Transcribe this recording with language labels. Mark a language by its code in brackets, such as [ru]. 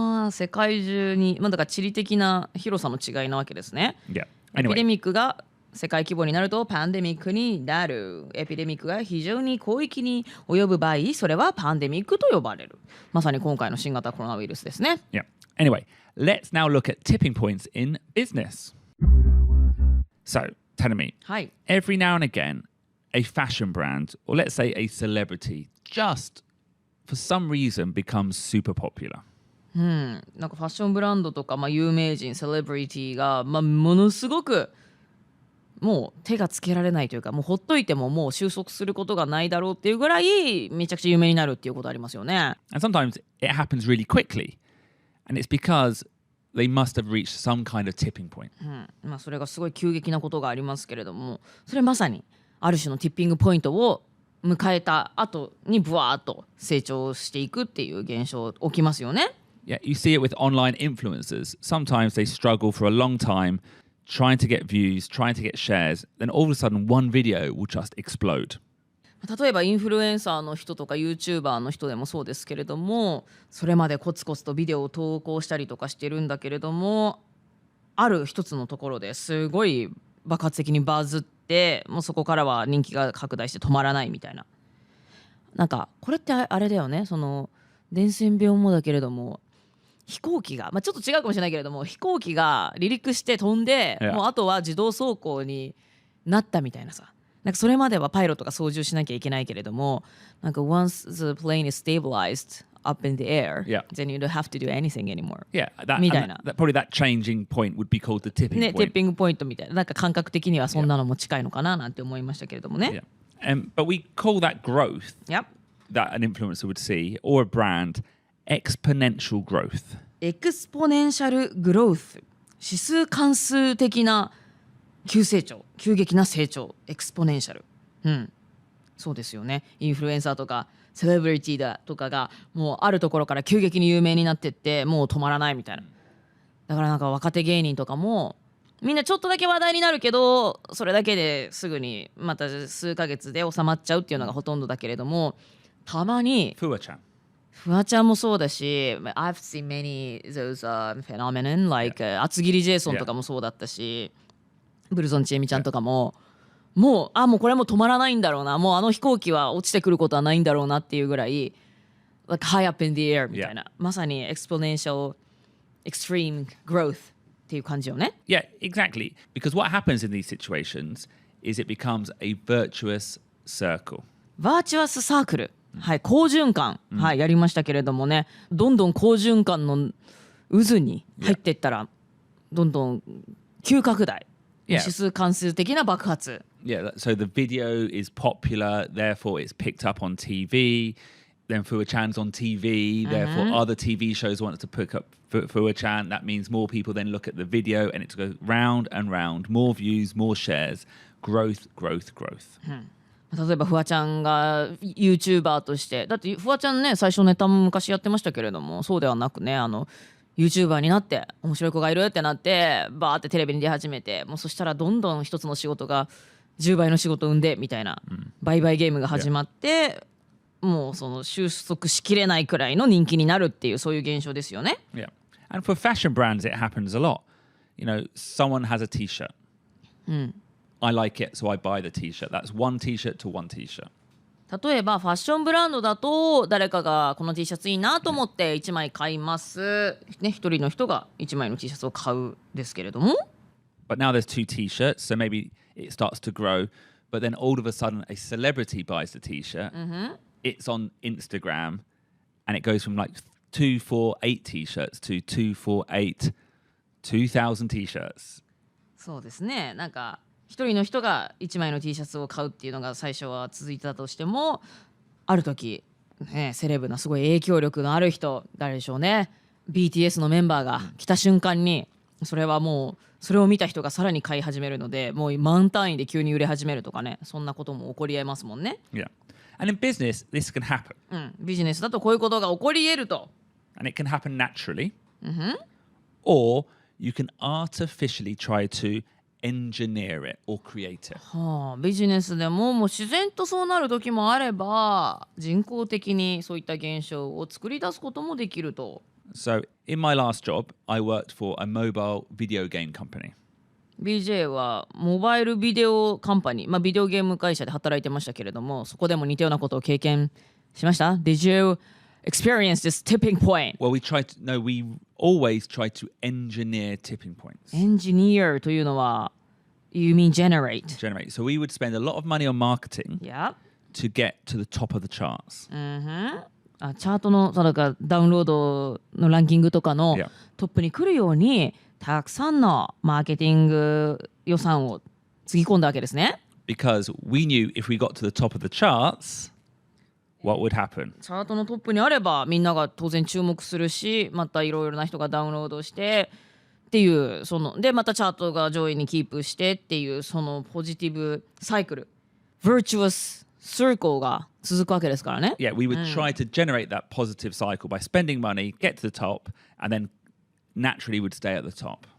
[ja] 世界中に、だから地理的な広さの違いなわけですね。 [en] Yeah. [ja] エピデミックが世界規模になるとパンデミックになる。エピデミックが非常に広域に及ぶ場合、それはパンデミックと呼ばれる。まさに今回の新型コロナウイルスですね。 [en] Yeah. Anyway, let's now look at tipping points in business. So, tell me, every now and again,a fashion brand, or let's say a celebrity, just for some reason becomes super popular. [ja] なんかファッションブランドとか、有名人、セレブリティが、ものすごくもう手がつけられないというか、もうほっといてももう収束することがないだろうっていうぐらいめちゃくちゃ有名になるっていうことありますよね。 [en] And sometimes it happens really quickly, and it's because they must have reached some kind of tipping point. [ja] まあそれがすごい急激なことがありますけれども、それまさにある種のティッピングポイントを迎えた後にブワーッと成長していくっていう現象起きますよね。 [en] Yeah, you see it with online influencers. Sometimes they struggle for a long time trying to get views, trying to get shares. Then all of a sudden one video will just explode. [ja] 例えばインフルエンサーの人とか YouTuber の人でもそうですけれども、それまでコツコツとビデオを投稿したりとかしてるんだけれども、ある一つのところですごい爆発的にバズって、もうそこからは人気が拡大して止まらないみたいな。なんかこれってあれだよね、その伝染病もだけれども、飛行機が、ちょっと違うかもしれないけれども、飛行機が離陸して飛んで、もうあとは自動走行になったみたいなさ。なんかそれまではパイロットが操縦しなきゃいけないけれども、なんか [en] once the plane is stabilized up in the air, then you don't have to do anything anymore. Yeah, [ja] みたいな。 [en] probably that changing point would be called the tipping point. [ja] ね、ティッピングポイントみたいな。なんか感覚的にはそんなのも近いのかななんて思いましたけれどもね。 [en] But we call that growth Yep. that an influencer would see, or a brand, exponential growth. [ja] エクスポネンシャルグロース、指数関数的な急成長、急激な成長、エクスポネンシャル。そうですよね。インフルエンサーとかセレブリティだとかがもうあるところから急激に有名になってってもう止まらないみたいな。だからなんか若手芸人とかもみんなちょっとだけ話題になるけど、それだけですぐにまた数ヶ月で収まっちゃうっていうのがほとんどだけれども、たまにフワちゃん。フワちゃんもそうだし、 [en] I've seen many those phenomenon like [ja] 厚切りジェイソンとかもそうだったし、ブルゾンちえみちゃんとかも、もうこれも止まらないんだろうな、もうあの飛行機は落ちてくることはないんだろうなっていうぐらい [en] like high up in the air [ja] みたいな、まさに [en] exponential extreme growth [ja] っていう感じよね。 [en] Yeah, exactly. Because what happens in these situations is it becomes a virtuous circle. [ja] バーチュアスサークル、はい、好循環、やりましたけれどもね、どんどん好循環の渦に入っていったら、どんどん急拡大、指数関数的な爆発。 [en] Yeah, so the video is popular, therefore it's picked up on TV. Then Fua-chan's on TV, therefore other TV shows want to pick up Fua-chan. That means more people then look at the video and it goes round and round. More views, more shares. Growth, growth, growth. [ja] 例えばフワちゃんが YouTuber として、だってフワちゃんね、最初ネタも昔やってましたけれども、そうではなくね、YouTuber になって面白い子がいるってなってバーってテレビに出始めて、もうそしたらどんどん一つの仕事が10倍の仕事を生んでみたいな、売買ゲームが始まって、もうその収束しきれないくらいの人気になるっていう、そういう現象ですよね。 [en] Yeah. And for fashion brands, it happens a lot. You know, someone has a t-shirt. I like it, so I buy the t-shirt. That's one t-shirt to one t-shirt. [ja] 例えばファッションブランドだと、誰かがこの T シャツいいなと思って1枚買います、ね、一人の人が1枚の T シャツを買うですけれども、 [en] But now there's two t-shirts, so maybe it starts to grow. But then all of a sudden, a celebrity buys the t-shirt. It's on Instagram, and it goes from like 248 t-shirts to 248 2,000 t-shirts. [ja] そうですね。なんか一人の人が1枚の T シャツを買うっていうのが最初は続いてたとしても、ある時、ね、セレブなすごい影響力のある人、誰でしょうね、 BTS のメンバーが来た瞬間に、それはもうそれを見た人がさらに買い始めるので、もう万単位で急に売れ始めるとかね、そんなことも起こり得ますもんね。 [en] Yeah. And in business, this can happen. [ja] ビジネスだとこういうことが起こり得ると。 [en] And it can happen naturally. Or you can artificially try to engineer it or create it. [ja] ビジネスでももう自然とそうなる時もあれば、人工的にそういった現象を作り出すこともできると。 [en] So in my last job, I worked for a mobile video game company. [ja] BJ はモバイルビデオカンパニー、ビデオゲーム会社で働いてましたけれども、そこでも似たようなことを経験しました？ [en] Did you experience this tipping point? Well, we always try to engineer tipping points. Engineer [ja] というのは [en] You mean generate? Generate. So we would spend a lot of money on marketing Yeah. to get to the top of the charts. [ja] チャートのダウンロードのランキングとかの [en] Yeah. [ja] トップに来るように、たくさんのマーケティング予算をつぎ込んだわけですね。 [en] Because we knew if we got to the top of the charts, what would happen? [ja] チャートのトップにあればみんなが当然注目するし、またいろいろな人がダウンロードしてっていうそのでまたチャートが上位にキープしてっていうそのポジティブサイクル Virtuous Circle が続くわけですからね。 [en] Yeah, we would try to generate that positive cycle by spending money, get to the top, and then naturally would stay at the top.